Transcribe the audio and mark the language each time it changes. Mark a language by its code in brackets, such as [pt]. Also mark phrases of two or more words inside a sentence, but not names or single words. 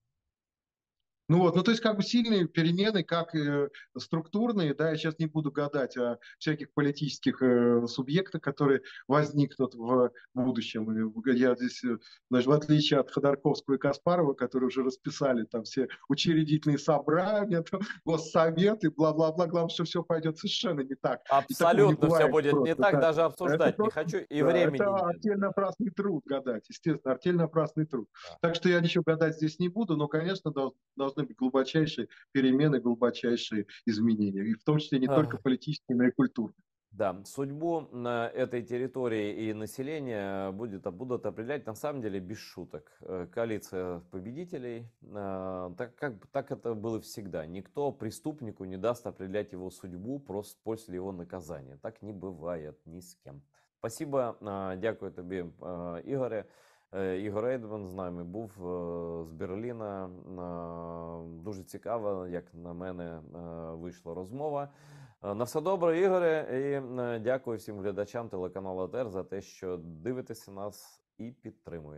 [ru] Ну вот, ну то есть как бы сильные перемены, как структурные, да, я сейчас не буду гадать о всяких политических субъектах, которые возникнут в будущем. Я здесь, значит, в отличие от Ходорковского и Каспарова, которые уже расписали там все учредительные собрания, там, госсоветы, бла-бла-бла, главное, что все пойдет совершенно не так. И такого не Абсолютно все бывает будет не просто. так, Да. даже Это обсуждать не просто, хочу, и да, времени это нет. артельно напрасный труд гадать, естественно, артельно напрасный труд. Да. Так что я ничего гадать здесь не буду, но, конечно, должны быть глубочайшие перемены, глубочайшие изменения. И в том числе не только Ах, политические, но и культурные. да, судьбу на этой территории и населения будут определять на самом деле без шуток. Коалиция победителей, так это было всегда. Никто преступнику не даст определять его судьбу просто после его наказания. Так не бывает ни с кем. Спасибо, [uk] дякую тобі, Ігоре. Ігор Ейдман з нами був з Берліна. Дуже цікаво, як на мене, вийшла розмова. На все добре, Ігоре, і дякую всім глядачам телеканалу АТR за те, що дивитеся нас і підтримуєте.